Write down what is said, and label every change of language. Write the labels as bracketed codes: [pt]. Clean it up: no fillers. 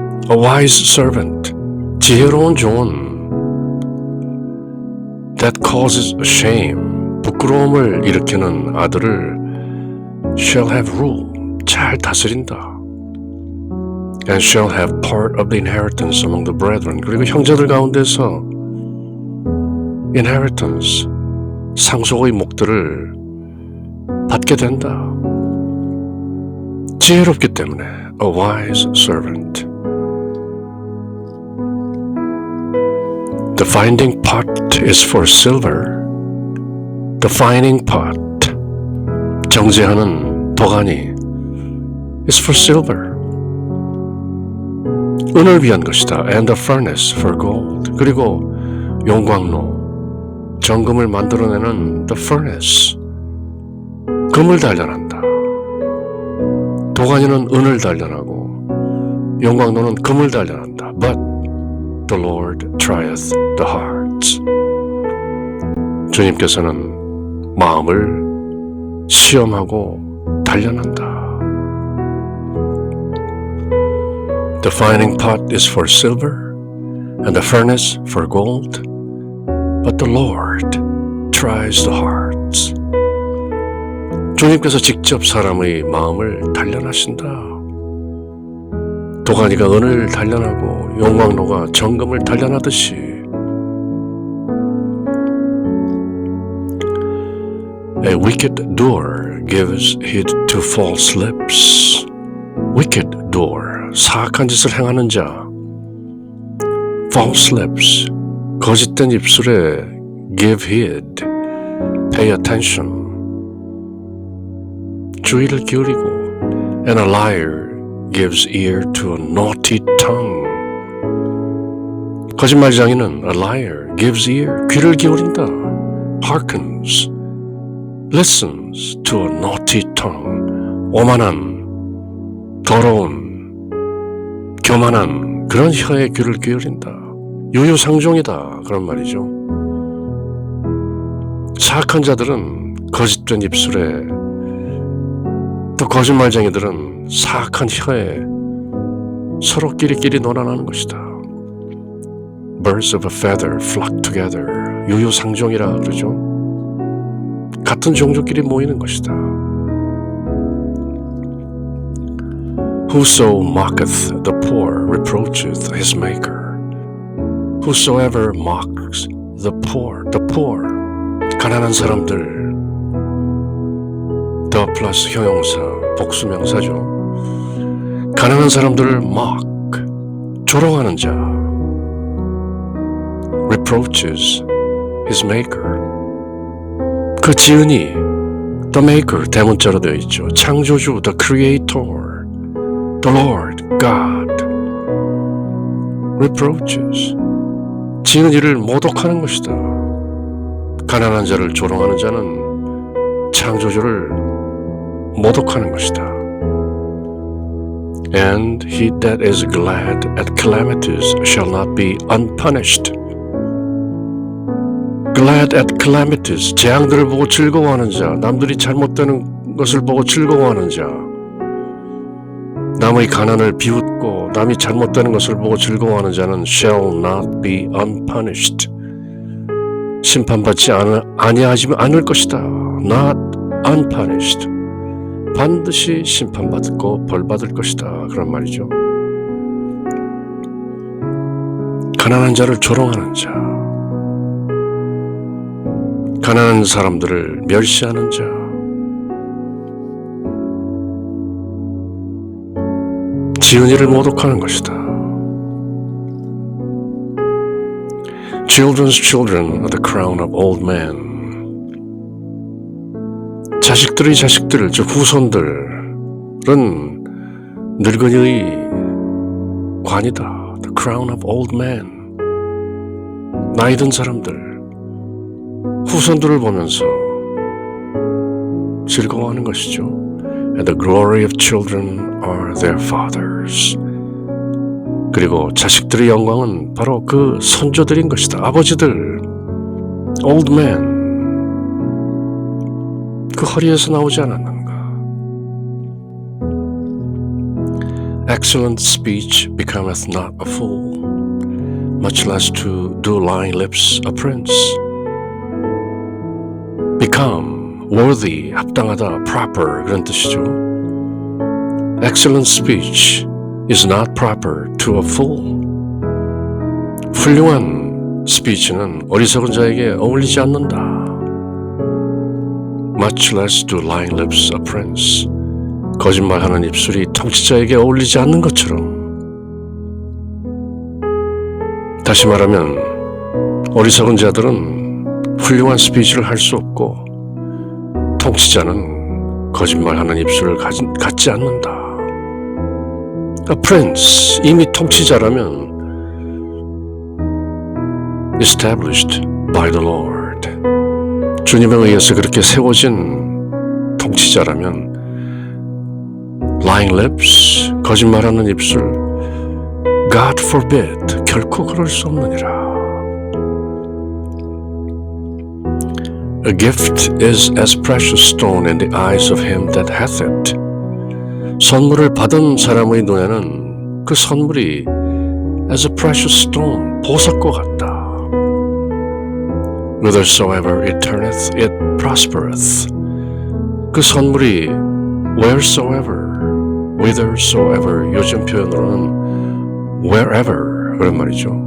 [en] A wise servant, [ko] 지혜로운 종은 [en] that causes a shame, [ko] 부끄러움을 일으키는 아들을 [en] shall have rule, [ko] 잘 다스린다. [en] And shall have part of the inheritance among the brethren. [ko] 그리고 형제들 가운데서 inheritance, 상속의 목들을 받게 된다. 지혜롭기 때문에 [en] a wise servant. The finding pot is for silver. The finding pot, [ko] 정제하는 도가니, [en] is for silver. [ko] 은을 위한 것이다. [en] And the furnace for gold. [ko] 그리고 용광로, 정금을 만들어내는 [en] the furnace, [ko] 금을 단련한다. 도가니는 은을 단련하고 용광로는 금을 단련한다. [en] But the Lord trieth the hearts. [ko] 주님께서는 마음을 시험하고 단련한다. [en] The finding pot is for silver and the furnace for gold, but the Lord tries the hearts. [ko] 주님께서 직접 사람의 마음을 단련하신다. 도가니가 은을 단련하고 용광로가 정금을 단련하듯이 [en] A wicked doer gives heed to false lips. Wicked doer, [ko] 사악한 짓을 행하는 자. [en] False lips, [ko] 거짓된 입술에 [en] give heed, pay attention, [ko] 주의를 기울이고 [en] And a liar gives ear to a naughty tongue. [ko] 거짓말장이는 [en] a liar gives ear, [ko] 귀를 기울인다. [en] Hearkens, listens to a naughty tongue. [ko] 오만한, 더러운, 교만한 그런 혀에 귀를 기울인다. 유유상종이다 그런 말이죠. 사악한 자들은 거짓된 입술에, 또 거짓말쟁이들은 사악한 혀에 서로 끼리끼리 논란하는 것이다. [en] Birds of a feather flock together. [ko] 유유상종이라 그러죠. 같은 종족끼리 모이는 것이다. [en] Whoso mocketh the poor reproacheth his maker. Whosoever mocks the poor, [ko] 가난한 사람들, [en] the [ko] 플러스 형용사, 복수명사죠. 가난한 사람들을 mock, 조롱하는 자, [en] reproaches his maker. [ko] 그 지은이 [en] the maker [ko] 대문자로 되어 있죠. [en] 창조주, the creator, the Lord, God. [ko] reproaches, 지은 이를 모독하는 것이다. 가난한 자를 조롱하는 자는 창조주를 모독하는 것이다. [en] And he that is glad at calamities shall not be unpunished. Glad at calamities, [ko] 재앙들을 보고 즐거워하는 자, 남들이 잘못되는 것을 보고 즐거워하는 자, 남의 가난을 비웃고 남이 잘못되는 것을 보고 즐거워하는 자는 [en] shall not be unpunished. [ko] 심판받지 아니하지 않을 것이다. [en] Not unpunished. [ko] 반드시 심판받고 벌받을 것이다. 그런 말이죠. 가난한 자를 조롱하는 자, 가난한 사람들을 멸시하는 자, 지은이를 모독하는 것이다. [en] Children's children are the crown of old men. [ko] 자식들의 자식들, 즉 후손들은 늙은이의 관이다. [en] The crown of old men. [ko] 나이 든 사람들, 후손들을 보면서 즐거워하는 것이죠. [en] And the glory of children are their fathers. [ko] 그리고 자식들의 영광은 바로 그 선조들인 것이다. 아버지들, [en] old men. [ko] 그 허리에서 나오지 않았는가. [en] Excellent speech becometh not a fool, much less to do lying lips a prince. Become, worthy, [ko] 합당하다, [en] proper [ko] 그런 뜻이죠. [en] Excellent speech is not proper to a fool. [ko] 훌륭한 스피치는 어리석은 자에게 어울리지 않는다. [en] Much less do lying lips a prince. [ko] 거짓말하는 입술이 통치자에게 어울리지 않는 것처럼. 다시 말하면 어리석은 자들은 훌륭한 스피치를 할 수 없고 통치자는 거짓말하는 입술을 갖지 않는다. [en] A prince, [ko] 이미 통치자라면 [en] established by the Lord. [ko] 주님에 의해서 그렇게 세워진 통치자라면 [en] lying lips, [ko] 거짓말하는 입술, [en] God forbid, [ko] 결코 그럴 수 없느니라. [en] A gift is as precious stone in the eyes of him that hath it. [ko] 선물을 받은 사람의 눈에는 그 선물이 [en] as a precious stone, [ko] 보석과 같다. [en] whithersoever it turneth, it prospereth. [ko] 그 선물이 [en] wheresoever, whithersoever, [ko] 요즘 표현으로는 [en] wherever [ko] 그런 말이죠.